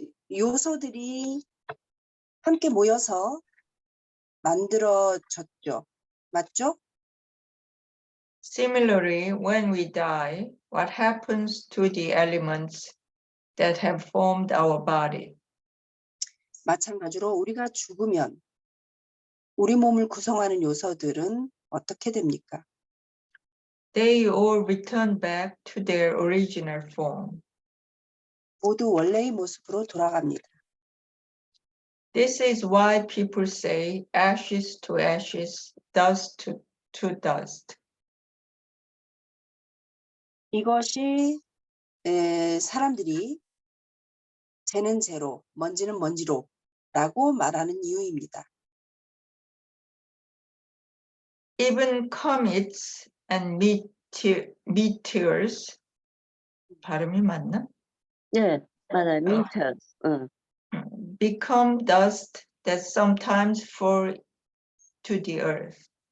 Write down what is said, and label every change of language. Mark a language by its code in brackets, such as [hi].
[ko] 요소들이 함께 모여서 만들어졌죠. 맞죠? [en] Similarly, when we die, what happens to the elements that have formed our body? [ko] 마찬가지로 우리가 죽으면 우리 몸을 구성하는 요소들은 어떻게 됩니까? [en] They all return back to their original form. [ko] 모두 원래의 모습으로 돌아갑니다. [en] This is why people say ashes to ashes, dust to dust. [ko] 이것이 사람들이 재는 재로, 먼지는 먼지로 라고 말하는 이유입니다. [en] Even comets and meteors, [ko] 발음이 맞나? 네, 맞아요. meteor. [en] Become dust that sometimes fall to the earth.